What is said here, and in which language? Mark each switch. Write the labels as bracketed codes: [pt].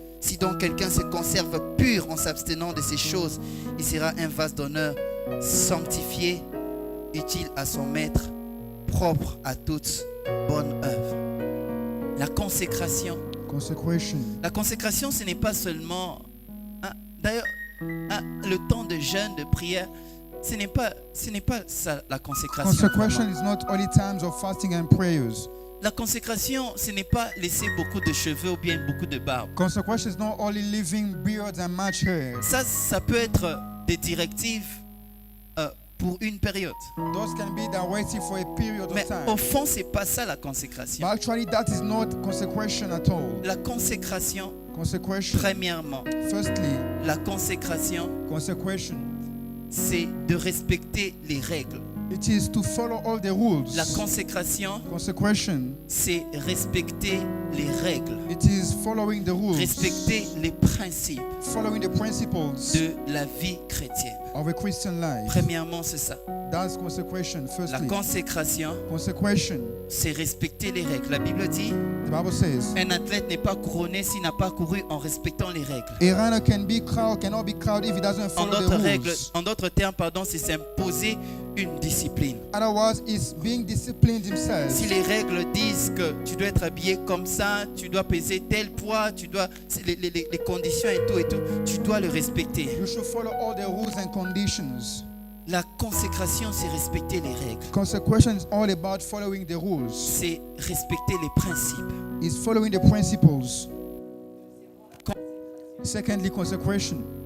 [fr] Si donc quelqu'un se conserve pur en s'abstenant de ces choses, il sera un vase d'honneur sanctifié, utile à son maître, propre à toute bonne œuvre. La consécration. [en] consecration. [fr] La consécration, ce n'est pas seulement... D'ailleurs, le temps de jeûne, de prière, ce n'est pas ça la consécration. [en] Consecration [fr] vraiment. [en] is not only times of fasting and prayers. [fr] La consécration, ce n'est pas laisser beaucoup de cheveux ou bien beaucoup de barbe. [en] Consecration is not only leaving beards and much hair. [fr] Ça peut être des directives pour une période. [en] Those can be directed for a period [fr] Mais [en] of time. [fr] au fond, c'est pas ça la consécration. [en] But actually, that is not consecration at all. [fr] La consécration, [en] Consecration, [fr] premièrement, [en] firstly, [fr] la consécration, [en] consecration, [fr] c'est de respecter les règles. [en] it is to follow all the rules. [fr] La consécration, [en] Consecration, [fr] c'est respecter les règles, [en] it is following the rules, [fr] respecter les principes [en] following the principles [fr] de la vie chrétienne. [en] of a Christian life. [fr] Premièrement, c'est ça. [en] That's consecration. [fr] La [en] Firstly, [fr] consécration, [en] consecration. [fr] c'est respecter les règles. La Bible dit, [en] The Bible says, [fr] un athlète n'est pas couronné s'il n'a pas couru en respectant les règles. [en] a runner cannot be crowned if he doesn't [fr] En [en] follow [fr] d'autres [en] the [fr] règles, [en] rules. [fr] en d'autres termes, pardon, c'est s'imposer une discipline. [en] Otherwise, it's being disciplined himself. [fr] Si les règles disent que tu dois être habillé comme ça, tu dois peser tel poids, tu dois les conditions et tout, tu dois le respecter. [en] You should follow all the rules and conditions. [fr] La consécration, c'est respecter les règles. [en] Consecration is all about following the rules. [fr] C'est respecter les principes. [en] It's following the principles. Secondly, consecration.